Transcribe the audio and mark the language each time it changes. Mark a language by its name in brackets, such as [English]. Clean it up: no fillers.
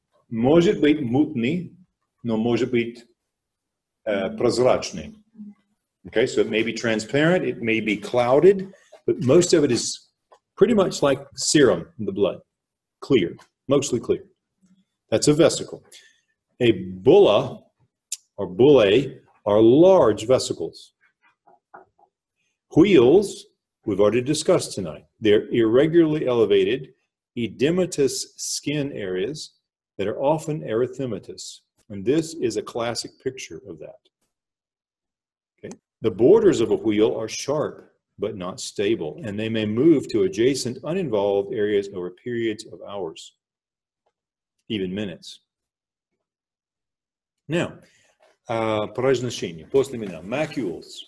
[Russian] Может быть мутный, но может быть прозрачный. [English] Okay, so it may be transparent, it may be clouded, but most of it is pretty much like serum in the blood, clear, mostly clear. That's a vesicle. A bulla or bullae are large vesicles. Wheals, we've already discussed tonight. They're irregularly elevated, edematous skin areas that are often erythematous. And this is a classic picture of that. Okay. The borders of a wheal are sharp, but not stable, and they may move to adjacent uninvolved areas over periods of hours, even minutes. [Russian] Now, произношение, после меня, macules.